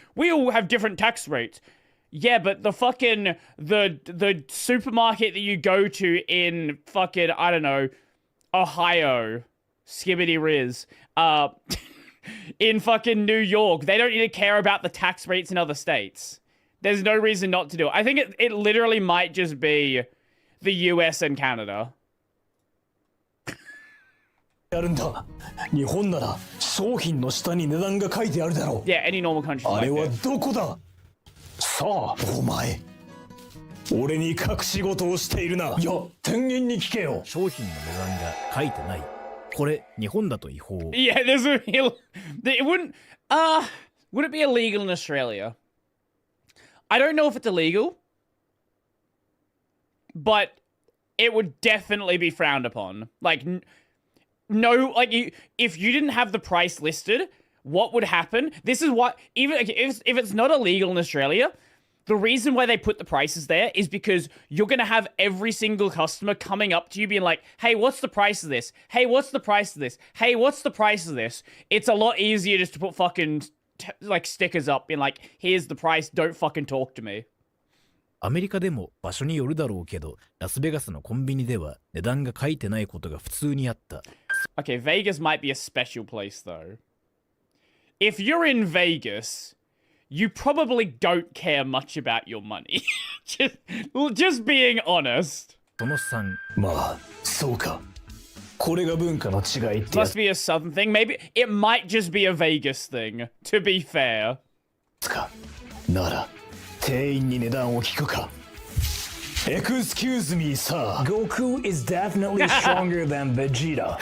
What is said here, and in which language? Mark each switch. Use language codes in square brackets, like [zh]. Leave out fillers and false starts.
[en] We all have different tax rates. Yeah, but the fucking the supermarket that you go to in fucking, I don't know, Ohio, skibbity riz, in fucking New York, they don't need to care about the tax rates in other states. There's no reason not to do it. I think it literally might just be the US and Canada. [ja] あるんだ。日本なら商品の下に値段が書いてあるだろう。 [en] Yeah, any normal country. [ja] あれはどこだ。さあ、お前。俺に隠し事をしているな。いや、天元に聞けよ。商品の値段が書いてない。これ日本だと違法。 [en] Yeah, there's a it wouldn't would it be illegal in Australia? I don't know if it's illegal, but it would definitely be frowned upon. Like no, like if you didn't have the price listed, what would happen? This is what, even if it's not illegal in Australia, the reason why they put the prices there is because you're going to have every single customer coming up to you being like, hey, what's the price of this? Hey, what's the price of this? Hey, what's the price of this? It's a lot easier just to put fucking like stickers up being like, here's the price, don't fucking talk to me. [ja] アメリカでも場所によるだろうけど、ラスベガスのコンビニでは値段が書いてないことが普通にあった。 [en] Okay, Vegas might be a special place though. If you're in Vegas, you probably don't care much about your money. just being honest. [ja] その3、まあそうか。これが文化の違いってや [en] Must be a southern thing. Maybe it might just be a Vegas thing, to be fair. [ja] つか。なら店員に値段を聞くか。 [en] Excuse me, sir. Goku is definitely stronger than Vegeta.